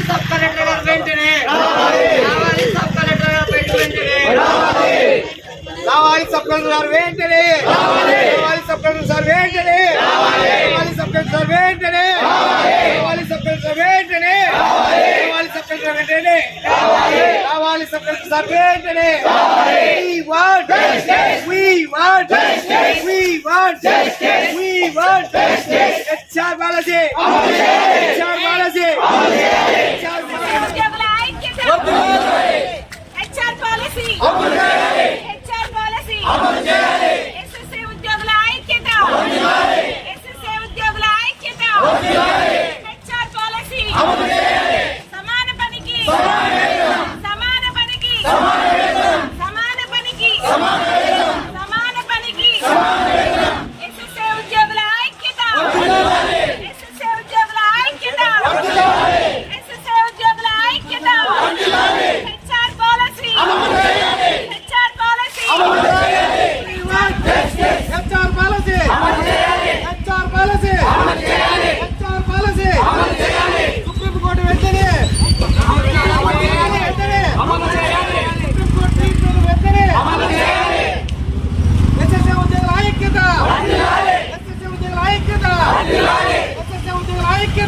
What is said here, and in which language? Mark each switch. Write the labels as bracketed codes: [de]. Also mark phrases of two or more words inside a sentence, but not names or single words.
[te] సబ్ కలెక్టర్ గారు వెంటనే కావాలి. సబ్ కలెక్టర్ గారు వెంటనే కావాలి. సబ్ కలెక్టర్ గారు వెంటనే కావాలి. సబ్ కలెక్టర్ గారు వెంటనే కావాలి. సబ్ కలెక్టర్ గారు వెంటనే కావాలి. సబ్ కలెక్టర్ వెంటనే కావాలి. సబ్ కలెక్టర్ వెంటనే కావాలి. సబ్ కలెక్టర్ గారు వెంటనే [en] we want HR policy. HR policy. [te] ఉద్యోగుల ఐక్యత. [en] HR policy. HR policy. [te] SSA ఉద్యోగుల ఐక్యత. SSA ఉద్యోగుల ఐక్యత. [en] HR policy. [te] సమాన పనికి సమాన పనికి సమాన పనికి సమాన పనికి SSA ఉద్యోగుల ఐక్యత. SSA ఉద్యోగుల ఐక్యత. SSA ఉద్యోగుల ఐక్యత. [en] HR policy. HR policy. HR policy. HR policy. HR policy. [te] సుప్రీం కోర్టు వెంటనే వెంటనే సుప్రీం కోర్టు తీర్పును వెంటనే SSA ఉద్యోగుల ఐక్యత. SSA ఉద్యోగుల ఐక్యత. SSA ఉద్యోగుల ఐక్యత.